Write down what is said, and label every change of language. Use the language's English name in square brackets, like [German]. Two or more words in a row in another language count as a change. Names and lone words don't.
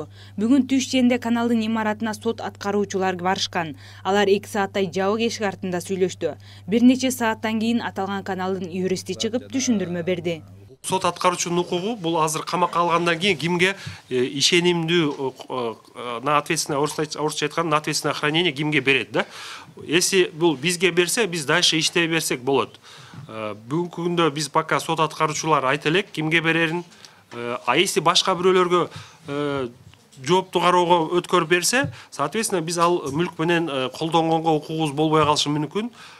[Kyrgyz] Бүгүн түш ченде каналдын имаратына сот аткаруучулар барышкан. Алар 2 сааттай жабык эшик артында сүйлөштү. Бир нече сааттан кийин аталган каналдын юристи чыгып түшүндүрмө берди. Сот аткаруучунун укугу бул азыр камакка алгандан кийин кимге ишенимдүү [Russian] на ответственное, [Kyrgyz] орусча айтканда, [Russian] на ответственное хранение [Kyrgyz] кимге берет да. Если бул бизге берсе, биз дальше иштей берсек болот. Бүгүнкү күндө биз пока сот аткаруучулар айта элек кимге берерин. [Russian] А если [Kyrgyz] башка бирөөлөргө жоопту кароого өткөрүп берсе, соответственно биз ал мүлк менен колдонгонго укугубуз болбой калышы мүмкүн.